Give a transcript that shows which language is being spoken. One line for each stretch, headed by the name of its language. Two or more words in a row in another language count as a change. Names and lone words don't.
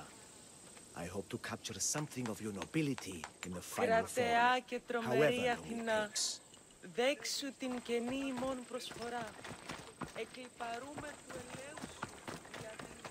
English: I hope to capture something of your nobility in the final form,
Greek: και
English: however
Greek: τρομερή
English: long it
Greek: Αθηνά,
English: takes.
Greek: δέξου την καινή ημών προσφορά. Εκλιπαρούμε του ελέους σου για την...